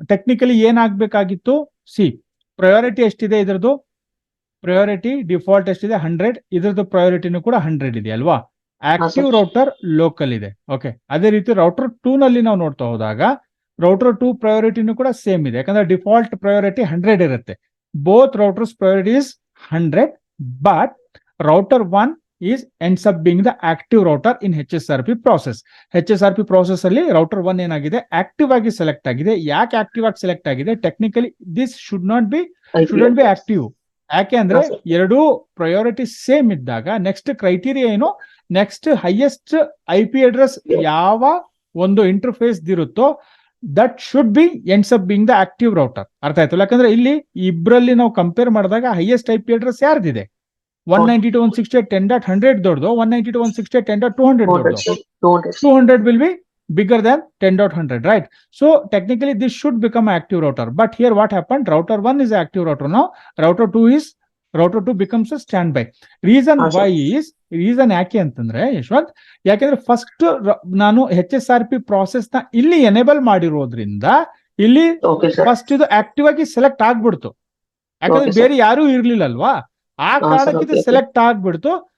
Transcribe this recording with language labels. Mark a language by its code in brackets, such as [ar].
[kn] Technically ಏನಾಗ್ಬೇಕಾಗಿತ್ತು? C, priority ಎಷ್ಟಿದೆ ಇದರದು? Priority default ಎಷ್ಟಿದೆ? 100. ಇದ್ರದ್ದು ಪ್ರಯಾರಿಟಿನೂ ಕೂಡ 100 ಇದೆ ಅಲ್ವಾ? ಆಕ್ಟಿವ್ ರೌಟರ್ ಲೋಕಲ್ ಇದೆ. ಓಕೆ, ಅದೇ ರೀತಿ ರೌಟರ್ 2 ನಲ್ಲಿ ನಾವು ನೋಡ್ತಾ ಹೋದಾಗ ರೌಟರ್ 2 ಪ್ರಯಾರಿಟಿನೂ ಕೂಡ ಸೇಮ್ ಇದೆ, ಯಾಕಂದ್ರೆ ಡಿಫಾಲ್ಟ್ ಪ್ರಯಾರಿಟಿ 100 ಇರುತ್ತೆ. [en] Both routers priority is 100, but router 1 ends up being the active router in HSRP process. [kn] HSRP process ಅಲ್ಲಿ ರೌಟರ್ 1 ಏನಾಗಿದೆ, ಆಕ್ಟಿವ್ ಆಗಿ ಸೆಲೆಕ್ಟ್ ಆಗಿದೆ. ಯಾಕೆ ಆಕ್ಟಿವ್ ಆಗಿ ಸೆಲೆಕ್ಟ್ ಆಗಿದೆ? [en] Technically this shouldn't be active. [kn] ಯಾಕೆ ಅಂದ್ರೆ ಎರಡೂ ಪ್ರಯಾರಿಟಿ ಸೇಮ್ ಇದ್ದಾಗ ನೆಕ್ಸ್ಟ್ ಕ್ರೈಟೀರಿಯಾ ಏನು, ನೆಕ್ಸ್ಟ್ ಹೈಯೆಸ್ಟ್ IP ಅಡ್ರೆಸ್ ಯಾವ ಒಂದು ಇಂಟರ್ಫೇಸ್ ಇರುತ್ತೋ [en] That should be ends up being the active router. [kn] ಅರ್ಥ ಆಯ್ತಲ್ಲ? ಯಾಕಂದ್ರೆ ಇಲ್ಲಿ ಇಬ್ಬರಲ್ಲಿ ನಾವು ಕಂಪೇರ್ ಮಾಡಿದಾಗ ಹೈಯೆಸ್ಟ್ IP ಅಡ್ರೆಸ್ ಯಾರ್ದಿದೆ? 192.168.10.100 ದೊಡ್ಡದು, 192.168.10.200 ದೊಡ್ಡದು. [en] 200 will be bigger than 10.100, right? So technically this should become an active router, but here what happened, router 1 is an active router now, router 2 becomes a standby. Reason why is, [kn] reason ಯಾಕೆ ಅಂತಂದ್ರೆ ಯಶವಂತ್, ಯಾಕೆಂದ್ರೆ first ನಾನು HSRP process ನ ಇಲ್ಲಿ enable ಮಾಡಿರೋದ್ರಿಂದ ಇಲ್ಲಿ first ಇದು active ಆಗಿ ಸೆಲೆಕ್ಟ್ ಆಗ್ಬಿಡ್ತು. ಯಾಕಂದ್ರೆ ಬೇರೆ ಯಾರು ಇರ್ಲಿಲ್ಲ ಅಲ್ವಾ, ಆ ಕಾರಣಕ್ಕೆ ಇದು ಸೆಲೆಕ್ಟ್ ಆಗ್ಬಿಡ್ತು.